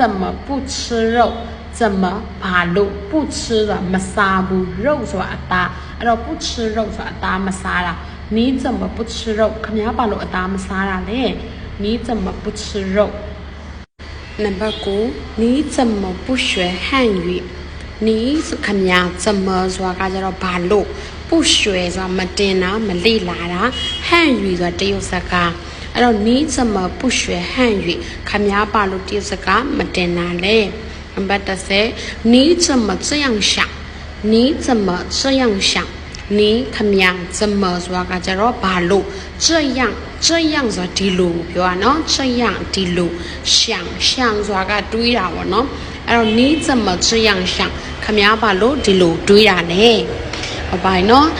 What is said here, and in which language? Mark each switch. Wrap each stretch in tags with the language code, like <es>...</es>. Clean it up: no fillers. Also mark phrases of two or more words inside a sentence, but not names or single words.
<zh>么不吃肉怎么</zh> <my>ဘာလို့不吃ဆိုတာမစားဘူး肉ဆိုတာအသားအဲ့တော့</my> <zh>不吃肉</zh> <my>ဆိုတာအသားမစားတာ</my> <zh>你怎么不吃肉</zh> <my>ခင်ဗျားဘာလို့အသားမစားတာလဲ</my> <zh>你怎么不吃肉</zh> <my>နံပါတ် 9</my> <zh>你怎么不学汉语</zh> <my>你ခင် ဗျာ怎么ဆိုတာကကျတော့ဘာလို့不学ဆိုတာမတင်တာမလေ့လာတာ汉语ဆိုတာတရုတ်စကားအဲ့တော့</my> <zh>你怎么不学汉语</zh> <my>ခင်ဗျာဘာလို့တရုတ်စကားမတင်တာလဲနံပါတ် 10</my> <zh>你怎么这样想你怎么这样想</zh> <my>你ခင်ဗျာ怎么ဆိုတာကကျတော့ဘာလို့这样ဆိုတာဒီလိုပြောတာเนาะ这样ဒီလို想ဆိုတာကတွေးတာပေါ့เนาะအဲ့တော့</my> <zh>你怎么这样想</zh> <my>ခမည်းဘာလို့ဒီလိုတွေးတာလဲဟုတ်ပါနော်</my>